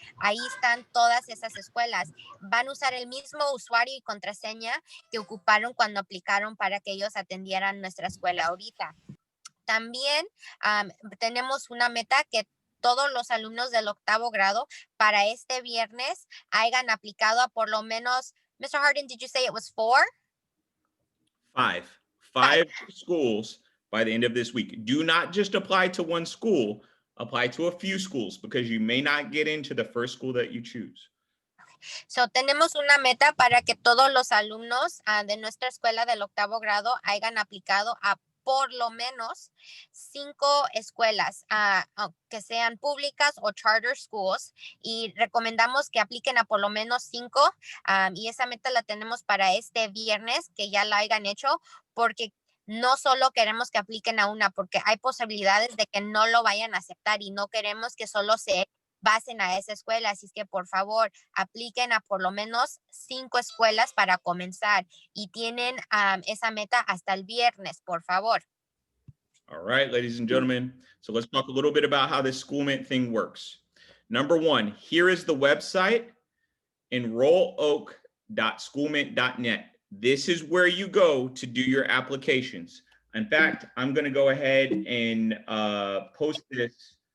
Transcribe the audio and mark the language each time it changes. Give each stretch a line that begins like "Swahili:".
Spanish: Ahí están todas esas escuelas. Van a usar el mismo usuario y contraseña que ocuparon cuando aplicaron para que ellos atendieran nuestra escuela ahorita. También tenemos una meta que todos los alumnos del 8º grado para este viernes hayan aplicado a por lo menos, Mr.
English: Harden, did you say it was 4? 5 schools by the end of this week. Do not just apply to one school, apply to a few schools, because you may not get into the first school that you choose.
Spanish: So, tenemos una meta para que todos los alumnos de nuestra escuela del 8º grado hayan aplicado a por lo menos 5 escuelas que sean públicas o charter schools, y recomendamos que apliquen a por lo menos 5 y esa meta la tenemos para este viernes, que ya la hayan hecho, porque no solo queremos que apliquen a una, porque hay posibilidades de que no lo vayan a aceptar y no queremos que solo se basen a esa escuela. Así es que por favor apliquen a por lo menos 5 escuelas para comenzar y tienen esa meta hasta el viernes, por favor.
English: All right, ladies and gentlemen. So let's talk a little bit about how this Schoolmint thing works. Number one, here is the website, enrolloak.schoolmint.net. This is where you go to do your applications. In fact, I'm going to go ahead and post this.